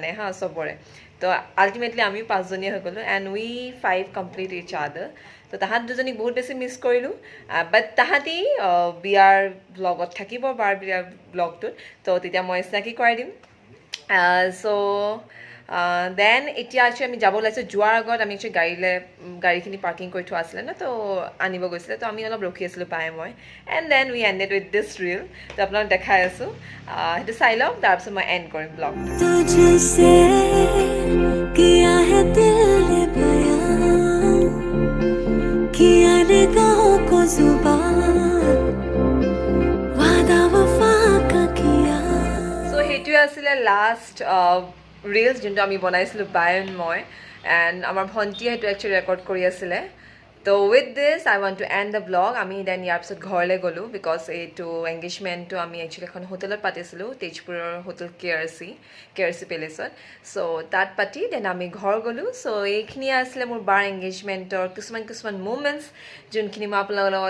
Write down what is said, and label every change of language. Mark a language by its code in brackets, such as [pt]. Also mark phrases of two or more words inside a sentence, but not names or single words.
[as] হা চবৰে তো আল্টিমেটলি আমিও পাঁচজনীয়ে হৈ গ'লোঁ [en] and we 5 complete each other [as] তো তাহাঁত দুজনীক বহুত বেছি মিছ কৰিলোঁ বাট তাহাঁতি বিয়াৰ ব্লগত থাকিব বাৰ বিয়াৰ ব্লগটোত তো তেতিয়া মই চিনাকি কৰাই দিম [en] so then [as] এতিয়া একচুৱেলি আমি যাব ওলাইছোঁ যোৱাৰ আগত আমি একচুৱেলি গাড়ীখিনি পাৰ্কিং কৰি থোৱা আছিলে ন তো আনিব গৈছিলে তো আমি অলপ ৰখি আছিলোঁ পাই মই [en] and then we ended with this reel [as] তো আপোনালোক দেখাই আছোঁ সেইটো চাই লওক তাৰপিছত মই এণ্ড কৰিম ব্লগটো [hi] तुझसे किया है दिल ने बयां किया निगाहों को जुबान वादा वफा का किया [as] চ' সেইটোৱে আছিলে [en] last reels [as] যোনটো আমি বনাইছিলোঁ বায়ন মই এণ্ড আমাৰ ভণ্টিয়ে সেইটো একচুৱেলি ৰেকৰ্ড কৰি আছিলে তো [en] with this I want to end the blog [as] আমি দেন ইয়াৰ পিছত ঘৰলৈ গ'লোঁ বিকজ এইটো এংগেজমেণ্টটো আমি একচুৱেলি এখন হোটেলত পাতিছিলোঁ তেজপুৰৰ হোটেল কে আৰ চি পেলেচত চ' তাত পাতি দেন আমি ঘৰ গ'লোঁ চ' এইখিনিয়ে আছিলে মোৰ বাৰ এংগেজমেণ্টৰ কিছুমান মুমেণ্টছ যোনখিনি মই আপোনালোকৰ লগত